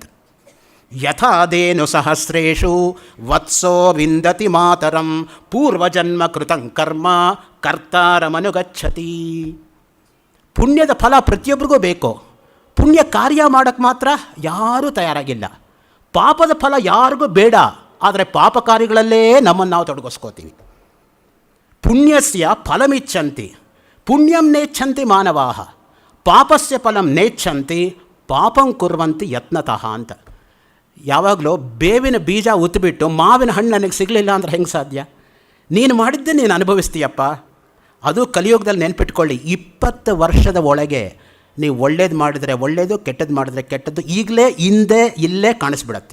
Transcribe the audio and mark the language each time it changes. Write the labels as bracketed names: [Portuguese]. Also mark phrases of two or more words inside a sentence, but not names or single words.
[Sanskrit] ಯಥಾದೇನು ಸಹಸ್ರೇಷು ವತ್ಸೋ ವಿಂದತಿ ಮಾತರಂ ಪೂರ್ವಜನ್ಮ ಕೃತಂ ಕರ್ಮ ಕರ್ತಾರಮನುಗಚ್ಚತಿ. [Kannada] ಪುಣ್ಯದ ಫಲ ಪ್ರತಿಯೊಬ್ಬರಿಗೂ ಬೇಕು. ಪುಣ್ಯ ಕಾರ್ಯ ಮಾಡೋಕ್ಕೆ ಮಾತ್ರ ಯಾರೂ ತಯಾರಾಗಿಲ್ಲ. ಪಾಪದ ಫಲ ಯಾರಿಗೂ ಬೇಡ. ಆದರೆ ಪಾಪ ಕಾರ್ಯಗಳಲ್ಲೇ ನಮ್ಮನ್ನು ನಾವು ತೊಡಗಿಸ್ಕೋತೀವಿ. [Sanskrit] ಪುಣ್ಯಸ್ಯ ಫಲಮಿಚ್ಛಂತಿ ಪುಣ್ಯಂ ನೇಚ್ಛಂತಿ ಮಾನವಾಹ ಪಾಪಸ್ಯ ಫಲಂ ನೇಚ್ಛಂತಿ ಪಾಪಂ ಕುರ್ವಂತಿ ಯತ್ನತಃ ಅಂತ. [Kannada] ಯಾವಾಗಲೂ ಬೇವಿನ ಬೀಜ ಉತ್ತುಬಿಟ್ಟು ಮಾವಿನ ಹಣ್ಣು ನನಗೆ ಸಿಗಲಿಲ್ಲ ಅಂದರೆ ಹೆಂಗೆ ಸಾಧ್ಯ? ನೀನು ಮಾಡಿದ್ದೆ ನೀನು ಅನುಭವಿಸ್ತೀಯಪ್ಪ. ಅದು ಕಲಿಯುಗದಲ್ಲಿ ನೆನ್ಪಿಟ್ಕೊಳ್ಳಿ. 20 ವರ್ಷದ ಒಳಗೆ ನೀವು ಒಳ್ಳೇದು ಮಾಡಿದರೆ ಒಳ್ಳೆಯದು, ಕೆಟ್ಟದ್ದು ಮಾಡಿದರೆ ಕೆಟ್ಟದ್ದು ಈಗಲೇ ಇಲ್ಲೇ ಕಾಣಿಸ್ಬಿಡತ್ತೆ.